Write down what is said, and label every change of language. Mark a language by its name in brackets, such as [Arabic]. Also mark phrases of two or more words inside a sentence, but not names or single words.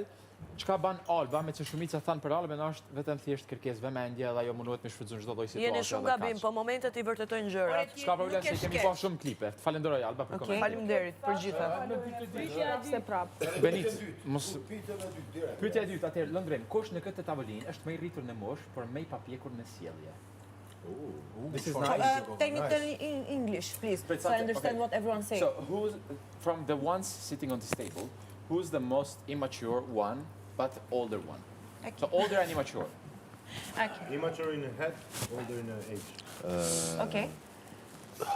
[Albanian] Çka ban Alba, me që shumica thanë për Alba, është vetëm thjesht kërkesë vëmendje dhe ajo mundohet me shfrytëzuar çdo lloj situatë. Jeni shumë gabim, po momentet i vërtetojnë gjërat. S'ka problem se kemi pa shumë klipe. Falenderoj Alba për komentin. Faleminderit për gjitha. Se prap. Benit, mos pyetja e dytë atëherë, Lëndren, kush në këtë tavolinë është më i rritur në moshë, por më i papjekur në sjellje? [English] This is nice. Technically in English, please, so I understand what everyone's saying. So, who's from the ones sitting on this table, who's the most immature one, but older one? Okay. So, older and immature. Okay. Immature in head, older in age.